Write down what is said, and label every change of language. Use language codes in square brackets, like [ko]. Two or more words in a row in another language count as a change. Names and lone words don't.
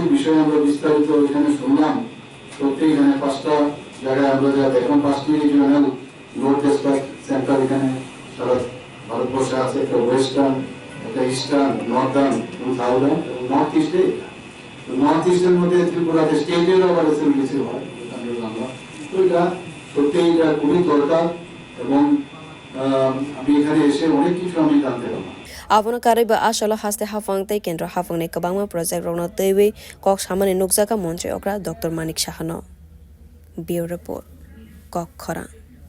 [bn] বিষয়ে আমরা বিস্তারিত এখানে শুনলাম সত্যি এখানে 5টা জায়গায় আমরা যা এখন 5টি [en] regional load dispatch centre [bn] এখানে সারা ভারতবর্ষে আছে একটা ওয়েস্টার্ন একটা ইস্টার্ন নর্দার্ন এবং সাউদার্ন এবং নর্থ ইস্টে নর্থ ইস্টের মধ্যে ত্রিপুরাতে স্টেটের আবার এসএলডিসি হয় তো এটা সত্যি এটা খুবই দরকার এবং আমি এখানে এসে অনেক কিছু আমি জানতে পারলাম [trp] abono karaiba ashalo haste hafang tei kendra hafang ne kabangma project rogno teiwi kok samani nukjaka montri okra Dr. Manik Shahano [en] Bureau report [trp] kok khora